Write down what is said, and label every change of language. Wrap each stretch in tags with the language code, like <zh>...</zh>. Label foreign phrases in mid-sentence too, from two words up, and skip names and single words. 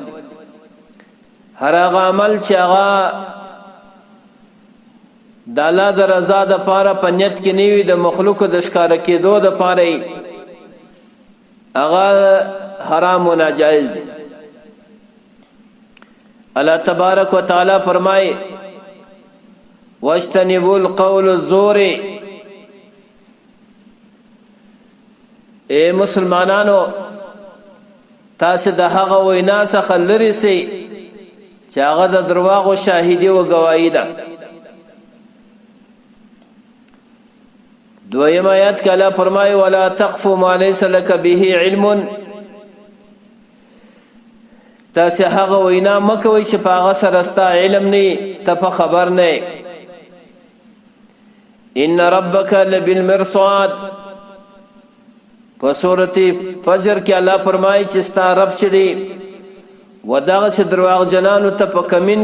<ps>هر هغه عمل چې هغه د الله د رضا د پاره په نیت کې نه وي، د مخلوق د ښکاره کېدو د پاره هغه حرام و ناجایز دي. الله تبارک وتعالی فرمای</ps> <ar>واجتنبوا القول الزور.</ar> <ps>اے مسلمانانو تاسو د هغه وینا څخه لرې سئ چې هغه د درواغو شاهدي او گواهی ده. دویم آیات کې الله فرمایي</ps> <ar>ولا تقف ما ليس لك به علم.</ar> <ps>تاسو هغه وینا مکوئ چې په هغه سره ستا علم نه، ته په خبر نه.</ps> <ar>ان ربك لبالمرصاد.</ar> <ps>په سورۃ فجر کې الله فرمایي چې ستا رب چې دی و دغه سي درواغ جنانو ته په کمین</ps>